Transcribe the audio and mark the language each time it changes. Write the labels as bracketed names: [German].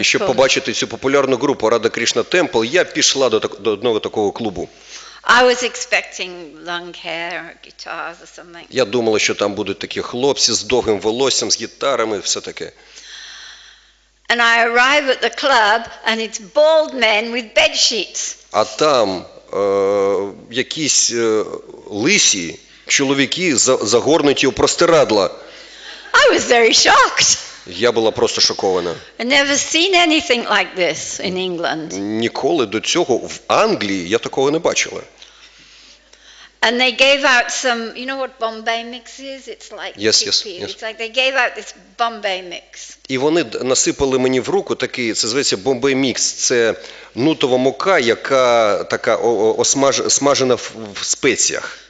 [Ukrainian] І щоб побачити цю популярну групу Радha Krishna Temple, я пішла до одного такого клубу. [English] I was expecting long hair or guitars or something. [Ukrainian] Я думала, що там будуть такі хлопці з довгим волоссям, з гітарами, все таке. [English] And I arrive at the club and it's bald men with bed sheets. [Ukrainian] А там якісь лисі чоловіки загорнуті у простирадла. [English] I was very shocked. [Ukrainian] Я була просто шокована. [English] I never seen anything like this in England. [Ukrainian] Ніколи до цього в Англії я такого не бачила. [English] And they gave out some, you know what Bombay mix is? It's like Yes. It's like they gave out this Bombay mix. [Ukrainian] І вони насипали мені в руку такий, це зветься Bombay mix. Це нутова мука, яка така смажена в спеціях.